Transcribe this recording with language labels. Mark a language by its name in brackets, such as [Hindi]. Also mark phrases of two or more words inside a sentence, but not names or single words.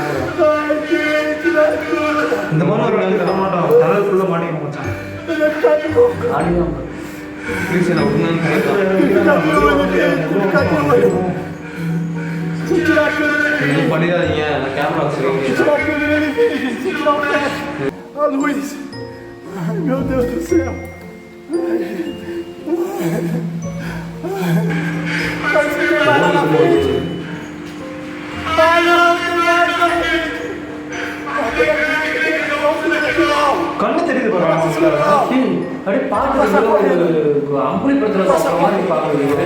[Tamil] இந்த மாதிரி ஒரு நாள் தர மாட்டோம். தலைக்குள்ள மாட்டிக்க மாட்டான். ப்ளீஸ் என்ன விடுங்க. பண்ணிடாதீங்க. நான் கேமரா [Portuguese] Luiz, ai meu Deus do céu. [Tamil] கண்ணு தெரியுது பாருங்க. அப்படியே பார்த்து அம்புலி படத்துல மாதிரி பார்க்குறது.